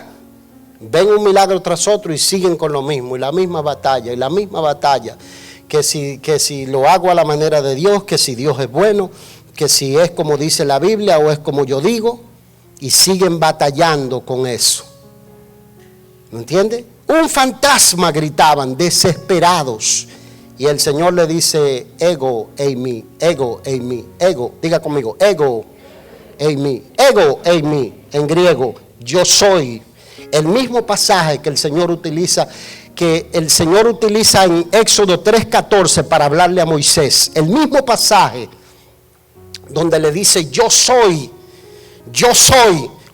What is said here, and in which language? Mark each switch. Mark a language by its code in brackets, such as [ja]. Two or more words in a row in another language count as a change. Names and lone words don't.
[es] Ven un milagro tras otro y siguen con lo mismo, y la misma batalla, que si lo hago a la manera de Dios, que si Dios es bueno, que si es como dice la Biblia o es como yo digo, y siguen batallando con eso. ¿Me entiende? Un fantasma, gritaban, desesperados. Y el Señor le dice: [el] ἐγώ εἰμι, ἐγώ εἰμι, ἐγώ. [es] Diga conmigo: [el] ἐγώ εἰμι, ἐγώ εἰμι. [es] En griego, yo soy. El mismo pasaje que el Señor utiliza en Éxodo 3:14 para hablarle a Moisés. El mismo pasaje donde le dice: yo soy.